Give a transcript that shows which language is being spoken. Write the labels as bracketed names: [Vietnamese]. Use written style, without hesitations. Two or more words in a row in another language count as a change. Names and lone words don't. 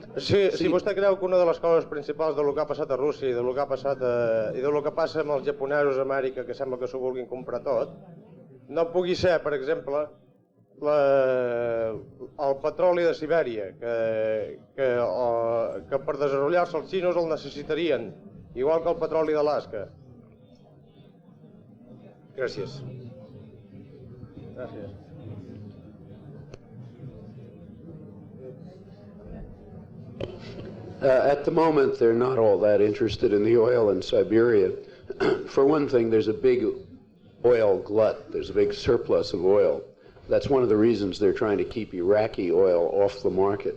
[Catalan] Si vostè creu que una de les coses principals del que ha passat a Rússia i del que ha passat i del que passa amb els japonesos a Amèrica, que sembla que s'ho vulguin comprar tot, no pugui ser, per exemple, el petroli de Sibèria, que per desenvolupar-se els xinos el necessitarien, igual que el petroli d'Alaska. Gràcies. Gràcies. [English] At the moment, they're not all that interested in the oil in Siberia. For one thing, there's a big oil glut. There's a big surplus of oil. That's one of the reasons they're trying to keep Iraqi oil off the market.